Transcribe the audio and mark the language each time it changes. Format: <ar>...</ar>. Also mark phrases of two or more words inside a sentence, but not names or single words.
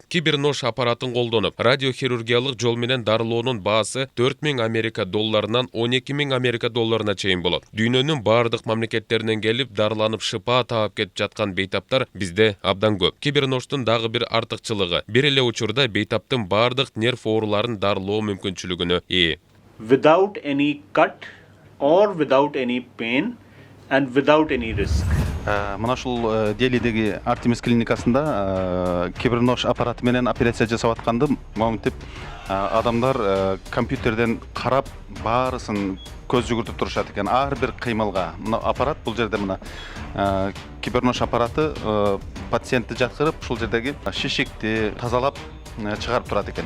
<ky>Кибернож аппаратын колдонуп, радиохирургиялык жол менен дарылоонун баасы 4 миң Америка долларынан 12 миң Америка долларына чейин болот. Дүйнөнүн бардык мамлекеттеринен келип дарыланып шыпа таап кетип жаткан бейтаптар бизде абдан көп. Кибернождун дагы бир артыкчылыгы, бир эле учурда бейтаптын бардык нерв ооруларын дарылоо мүмкүнчүлүгүнө ээ.</ky> <en>Without any cut or without any pain and without any risk.</en> <ky>Мына ушул Делидеги Artemis клиникасында кибернож аппараты менен операция жасап атканды моминтип адамдар компьютерден карап баарысын көз жүгүртүп турушат экен. Ар бир кыймылга. Мына аппарат бул жерде мына кибернож аппараты пациентти жаткырып, ушул жердеги шишикти тазалап чыгарып турат экен.</ky>